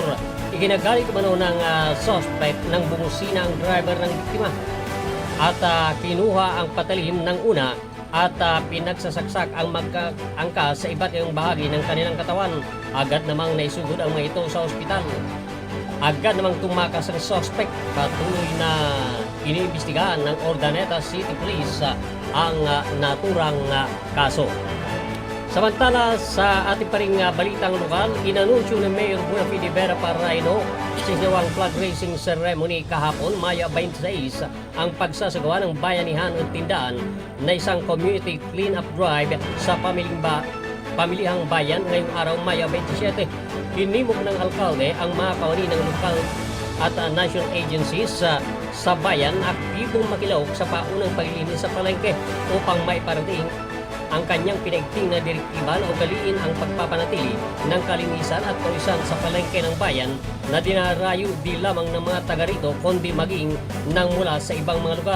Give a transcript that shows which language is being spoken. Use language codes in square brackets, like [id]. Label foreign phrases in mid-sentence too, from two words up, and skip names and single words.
[tl] Iginagalit umano ng suspect ng bumusina ang driver ng biktima at kinuha ang patalim ng una at pinagsasaksak ang magkaangkas sa iba't ibang bahagi ng kanilang katawan. Agad namang naisugod ang mga ito sa ospital. agad namang tumakas ang suspect. Patuloy na iniimbestigahan ng Urdaneta City Police ang naturang kaso. Samantala, sa ating pa ring balitang lokal, inanunsyo ni Mayor Buenafide Vera Parraino sa isinawang [en] flag raising ceremony [tl] kahapon, Maya 26, ang pagsasagawa ng bayanihan at tindaan na isang [en] community clean-up drive [tl] sa pamilihang bayan ngayong araw, Maya 27. Hinimok ng alkalde ang mga kawani ng lokal at [en] national agencies [tl] sa bayan aktibong makilahok sa paunang paglilinis sa palengke upang maiparating ang kanyang pinaigting na direktiba na ugaliin ang pagpapanatili ng kalinisan at kawisan sa palengke ng bayan na dinarayo di lamang ng mga taga rito kundi maging nang mula sa ibang mga lugar.